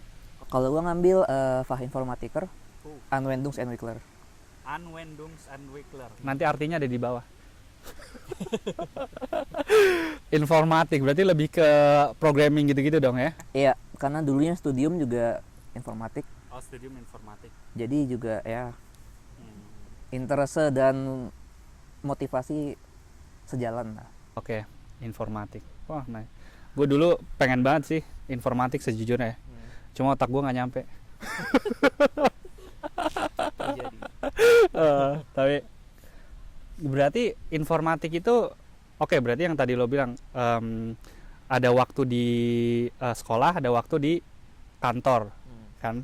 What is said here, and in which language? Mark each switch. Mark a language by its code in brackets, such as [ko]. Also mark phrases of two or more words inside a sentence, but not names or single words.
[id] Kalau gua ngambil [de] Fachinformatiker, Anwendungsentwickler. [id] Anwendungsentwickler. Nanti artinya ada di bawah. Informatik berarti lebih ke programming gitu-gitu dong ya? Iya, karena dulunya studium juga informatik. Oh, [de] studium informatik. [id] Jadi juga ya interest dan motivasi sejalan lah. Oke, informatik. Wah, nice. Gue dulu pengen banget sih informatik sejujurnya. Cuma otak gue nggak nyampe. Tapi berarti informatik itu oke, berarti yang tadi lo bilang ada waktu di sekolah, ada waktu di kantor, kan?